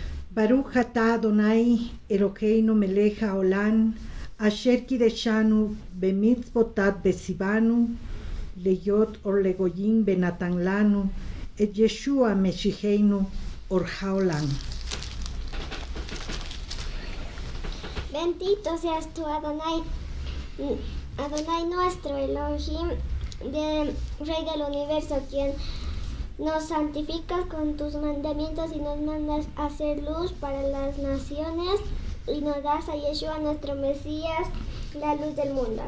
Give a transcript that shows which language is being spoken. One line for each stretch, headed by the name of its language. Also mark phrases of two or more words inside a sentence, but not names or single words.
Hebrew: ברוך אתה אדני אלהינו מלך העולם אשר קדשנו במצותיו וצונו להיות אור לגוים בנתן לנו את ישוע משיחנו אור העולם.
Spanish: Bendito seas tú, Adonai, Adonai nuestro Elohim, Rey del universo, quien nos santificas con tus mandamientos y nos mandas a hacer luz para las naciones y nos das a Yeshua nuestro Mesías, la luz del mundo.